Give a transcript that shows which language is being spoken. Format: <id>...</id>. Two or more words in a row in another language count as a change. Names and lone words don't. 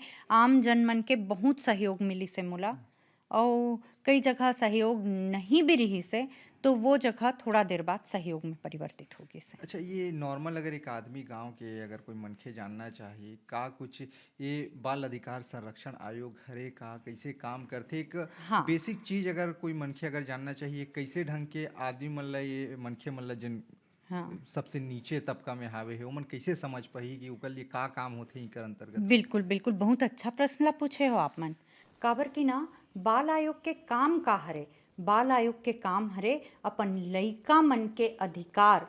<hne>आम जन मन के बहुत सहयोग मिली से मोला, और कई जगह सहयोग नहीं भी रही से तो वो जगह थोड़ा देर बाद सहयोग में परिवर्तित होगी से। अच्छा, ये नॉर्मल अगर एक आदमी गांव के अगर कोई मनखे जानना चाहे का कुछ ये बाल अधिकार संरक्षण आयोग हरे का कैसे काम करथे, एक हाँ बेसिक चीज अगर कोई मनखे अगर जानना चाहिए कैसे ढंग के आदमी मन ला ये मनखे मन ला जिन हाँ, सबसे नीचे तबका में हावे हे ओमन कैसे समझ पाही कि ओकर लिए का काम होथे इकर अंतर्गत से? बिल्कुल बिल्कुल, बहुत अच्छा प्रश्न ला पूछे हो आप मन। काबर की ना, बाल आयोग के काम का हरे, बाल आयोग के काम हरे अपन लइका मन के अधिकार।</hne>